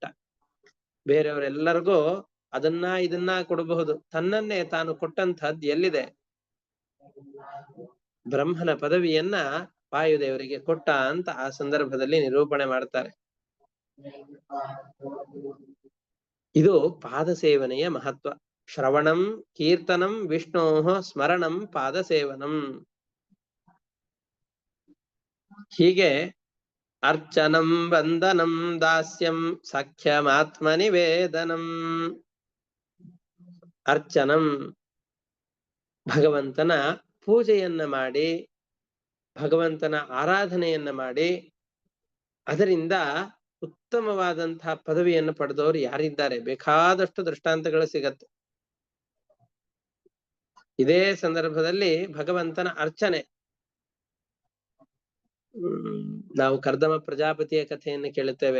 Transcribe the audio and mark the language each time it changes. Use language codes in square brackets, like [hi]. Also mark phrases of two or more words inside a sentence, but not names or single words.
[kn] ಬೇರೆಯವರೆಲ್ಲರಿಗೂ ಅದನ್ನ ಇದನ್ನ ಕೊಡಬಹುದು, ತನ್ನನ್ನೇ ತಾನು ಕೊಟ್ಟಂತಹದ್ದು ಎಲ್ಲಿದೆ? ಬ್ರಹ್ಮನ ಪದವಿಯನ್ನ ವಾಯುದೇವರಿಗೆ ಕೊಟ್ಟ ಅಂತ ಆ ಸಂದರ್ಭದಲ್ಲಿ ನಿರೂಪಣೆ ಮಾಡ್ತಾರೆ. ಇದು ಪಾದ ಸೇವನೆಯ ಮಹತ್ವ. [sa] ಶ್ರವಣಂ ಕೀರ್ತನಂ ವಿಷ್ಣೋಃ ಸ್ಮರಣಂ ಪಾದ ಸೇವನಂ. ಹೀಗೆ ಅರ್ಚನಂ ವಂದನಂ ದಾಸ್ಯಂ ಸಖ್ಯಮಾತ್ಮ ನಿವೇದನಂ. [kn] ಅರ್ಚನಂ, ಭಗವಂತನ ಪೂಜೆಯನ್ನ ಮಾಡಿ, ಭಗವಂತನ ಆರಾಧನೆಯನ್ನ ಮಾಡಿ ಅದರಿಂದ ಉತ್ತಮವಾದಂತಹ ಪದವಿಯನ್ನು ಪಡೆದವರು ಯಾರಿದ್ದಾರೆ? ಬೇಕಾದಷ್ಟು ದೃಷ್ಟಾಂತಗಳು ಸಿಗತ್ತೆ. ಇದೇ ಸಂದರ್ಭದಲ್ಲಿ ಭಗವಂತನ ಅರ್ಚನೆ, ನಾವು ಕರ್ದಮ ಪ್ರಜಾಪತಿಯ ಕಥೆಯನ್ನು ಕೇಳುತ್ತೇವೆ.